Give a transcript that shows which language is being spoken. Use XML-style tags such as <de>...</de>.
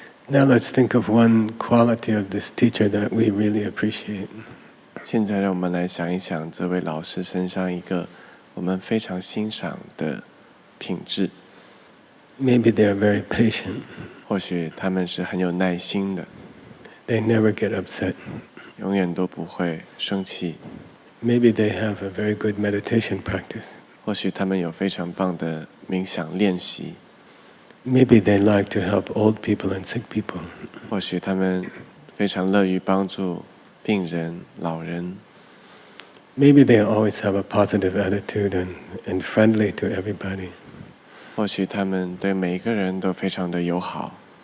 <en>Now let's think of one quality of this teacher that we really appreciate.</en> <zh>现在让我们来想一想这位老师身上一个我们非常欣赏的品质。</zh> <en>Maybe they are very patient.</en> <zh>或许他们是很有耐心的，</zh> <en>They never get upset.</en> <zh>永远都不会生气。</zh> <en>Maybe they have a very good meditation practice.</en> <zh>或许他们有非常棒的冥想练习。</zh> <en>Maybe they like to help old people and sick people.</en> <zh>或许他们非常乐于帮助病人、老人。</zh> <en>Maybe they always have a positive attitude and friendly to everybody.</en> <zh>或许他们对每一个人都非常的友好。</zh>